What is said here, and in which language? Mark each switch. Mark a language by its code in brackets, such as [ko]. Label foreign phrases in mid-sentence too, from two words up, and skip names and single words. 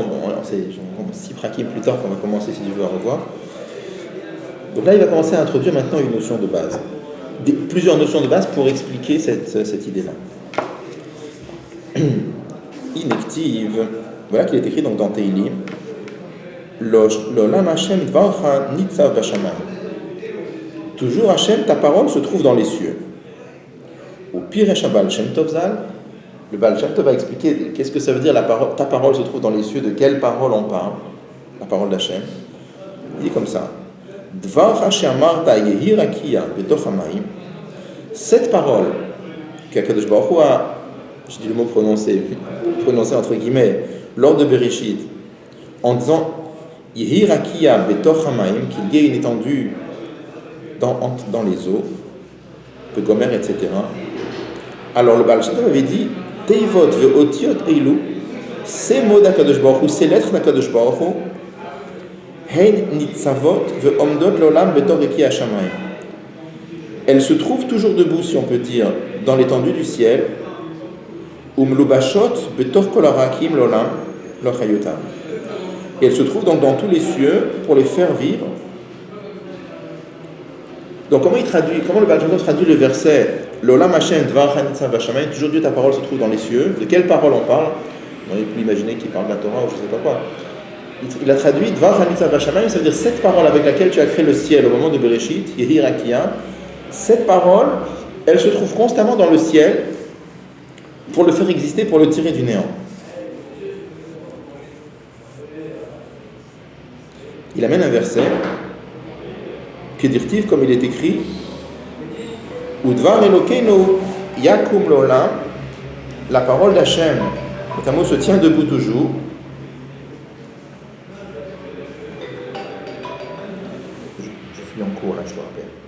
[fr] Bon, alors c'est 6 prakim plus tard qu'on va commencer, si tu veux, à revoir. Donc là, il va commencer à introduire maintenant une notion de base. Plusieurs notions de base pour expliquer cette idée-là. Inactive. Voilà qu'il est écrit donc dans Teilim. [he] לעולם השם דברך נצב בשמים. [fr] Toujours Hashem, ta parole se trouve dans les cieux. Au pire Baal Shem Tov Zal, le Baal Shem Tov va expliquer qu'est-ce que ça veut dire ta parole se trouve dans les cieux, de quelle parole on parle, la parole d'Hashem. Il dit comme ça. [he] דברך שאמרת יהי רקיע בתוך המים. [fr] Cette parole qu' [he] הקדוש ברוך הוא [fr] a, je dis le mot prononcé entre guillemets, lors de Bereshit, en disant [he] יהי רקיע בתוך המים, [fr] qu'il y ait une étendue dans les eaux, de Gomer, etc. Alors le Baal Shem Tov avait dit [he] תיבות ואותיות אלו, [fr] ces mots d' [he] הקדוש ברוך הוא, [fr] ces lettres d' [he] הקדוש ברוך הוא, [fr] hein [he] ניצבות ועומדות לעולם בתוך רקיע השמים. [fr] Elles se trouvent toujours debout, si on peut dire, dans l'étendue du ciel, [he] ומלובשות בתוך כל הרקיעים לעולם להחיותם. [fr] Et elles se trouvent donc dans tous les cieux pour les faire vivre. Donc comment le Baal Shem Tov traduit le verset [he] לעולם השם דברך נצב בשמים, [fr] toujours Dieu ta parole se trouve dans les cieux. De quelle parole on parle? On aurait pu imaginer qu'il parle de la Torah ou je ne sais pas quoi. Il a traduit [he] דברך נצב בשמים, [fr] ça veut dire cette parole avec laquelle tu as créé le ciel au moment de Bereshit, [he] יהי רקיע. [fr] Cette parole, elle se trouve constamment dans le ciel pour le faire exister, pour le tirer du néant. Il amène un verset Kedirtiv, comme il est écrit, [he] ודבר אלוקינו יקום לעולם, [fr] la parole d'Hachem, notamment se tient debout toujours, là, je te rappelle.